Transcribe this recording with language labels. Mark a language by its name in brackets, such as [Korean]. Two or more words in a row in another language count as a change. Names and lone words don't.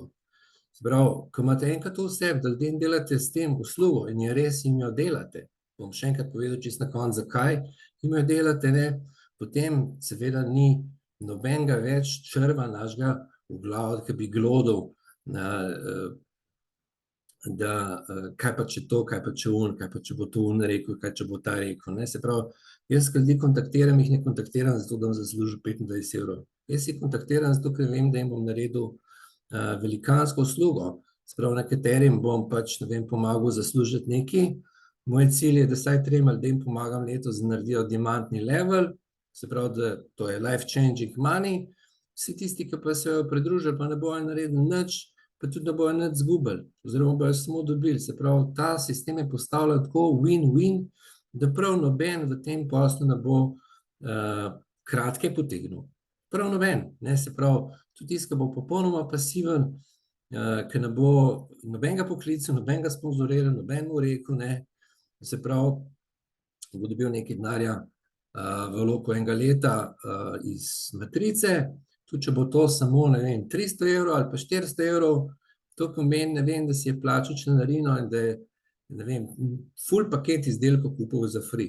[Slovenian] Se pravi, ko imate enkrat to v sebi, da ljudem delate s tem uslugo in je res jim jo delate, bom še enkrat povedal čisto na koncu, zakaj jim jo delate, ne, potem seveda ni nobenega več črva našega v glavi, ki bi glodal, da kaj pa če to, kaj pa če kaj pa če bo to rekel, kaj če bo ta rekel, ne, se pravi, jaz, ko ljudi kontaktiram, jih ne kontaktiram zato, da bom zaslužil 25 evrov. Jaz jih kontaktiram zato, ker vem, da jim bom naredil velikansko uslugo. Se pravi, nekaterim bom pač, ne vem, pomagal zaslužiti nekaj. Moj cilj je, da vsaj 3 ljudem pomagam letos, da naredijo diamantni level, se pravi, da to je [English] life changing money. [Slovenian] Vsi tisti, ki pa se jo pridružijo, pa ne bojo naredili nič, pa tudi ne bojo nič izgubili, oziroma bojo samo dobili. Se pravi, ta sistem je postavljen tako win-win, da prav noben v tem poslu ne bo kratke potegnil. Prav noben, ne, se pravi, tudi tisti, ki bo popolnoma pasiven, ki ne bo nobenega poklical, nobenega sponzoriral, noben mu rekel, ne, se pravi, bo dobil nekaj denarja v roku enega leta iz matrice, tudi če bo to samo, ne vem, 300 evrov ali pa 400 evrov, to pomeni, ne vem, da si je plačal članarino in da je, ne vem, ful paket izdelkov kupil za free.